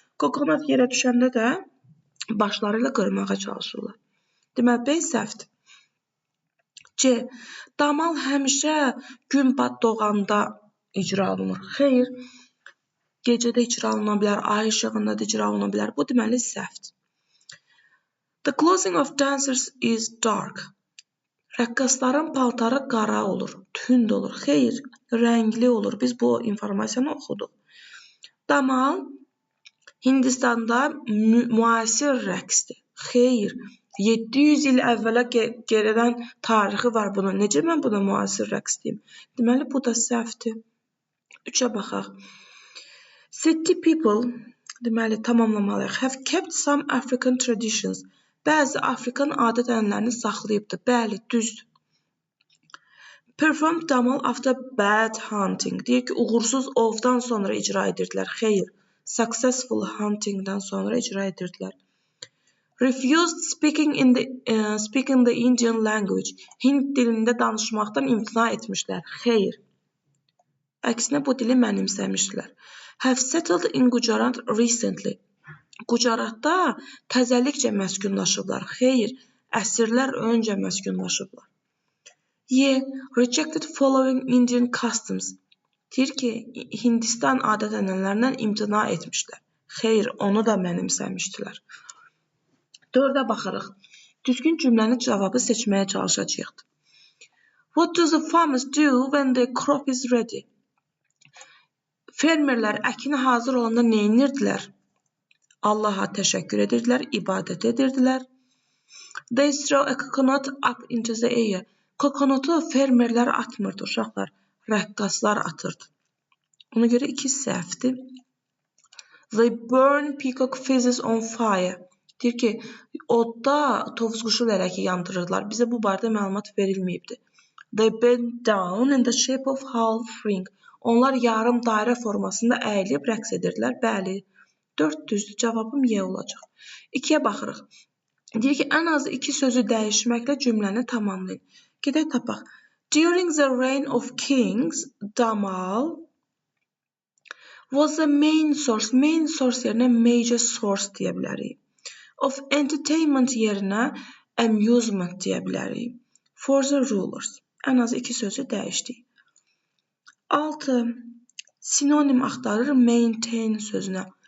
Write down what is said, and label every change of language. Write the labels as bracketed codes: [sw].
[az] Kokonat yerə düşəndə də başları ilə qırmağa çalışırlar. Deməli, B səhvdir. C. Damal həmişə gün doğanda icra olunur. Xeyr, gecədə icra oluna bilər, ay işığında da icra oluna bilər. Bu deməli səhvdir. [en] The clothing of dancers is dark. [az] Rəqqasların paltarı qara olur, tünd olur. Xeyr, rəngli olur. Biz bu informasiyanı oxuduq. Damal Hindistanda müasir rəqsdir. Xeyr, 700 il əvvələ geridən tarixi var bunun. Necə mən buna müasir rəqs deyim? Deməli, bu da səhvdir. 3-ə baxaq. [en] City people, [az] deməli, tamamlamalıyıq. [en] Have kept some African traditions. [az] Bəzi Afrikan adət-ənənələrini saxlayıbdır. Bəli, düzdür. [en] Performed damal after bad hunting. [az] Deyir ki, uğursuz ovdan sonra icra edirdilər. Xeyr, [en] successful huntingdən [az] sonra icra edirdilər. [en] Refused speaking the Indian language. [az] Hind dilində danışmaqdan imtina etmişlər. Xeyr. Əksinə bu dili mənimsəmişdilər. [en] Have settled in Gujarat recently. [az] Gujaratda təzəlikcə məskunlaşıblar. Xeyr, əsrlər öncə məskunlaşıblar. Y. [en] Rejected following Indian customs. [az] Deyir ki, Hindistan adət-ənənələrindən imtina etmişlər. Xeyr, onu da mənimsəmişdilər. 4-ə baxırıq. Düzgün cümlənin cavabı seçməyə çalışacağıq. [en] What do the farmers do when the crop is ready? [az] Fermerlər əkini hazır olanda nə edirdilər? Allaha təşəkkür edirdilər, ibadət edirdilər. [en] They throw a coconut up into the air. [az] Kokonotu fermerlər atmırdı, uşaqlar. Rəqqaslar atırdı. Ona görə 2 səhvdir. [en] They burn peacock feathers on fire. [az] Deyir ki, odda tovuz quşu lələki yandırırlar. Bizə bu barədə məlumat verilməyibdir. [en] They bend down in the shape of half ring. [az] Onlar yarım dairə formasında əyilib rəqs edirdilər. Bəli, 4 düzdür. Cavabım Y olacaq. 2-yə baxırıq. Deyir ki, ən azı 2 sözü dəyişməklə cümləni tamamlayın. Gedək tapaq. [en] During the reign of kings, Damal was the main source. Main source [az] yerinə [en] major source [az] deyə bilərik. [en] Of entertainment [az] yerinə amusement deyə bilərik. [en] For the rulers. [az] Ən az 2 sözü dəyişdik. 6. Sinonim axtarır maintain sözünə.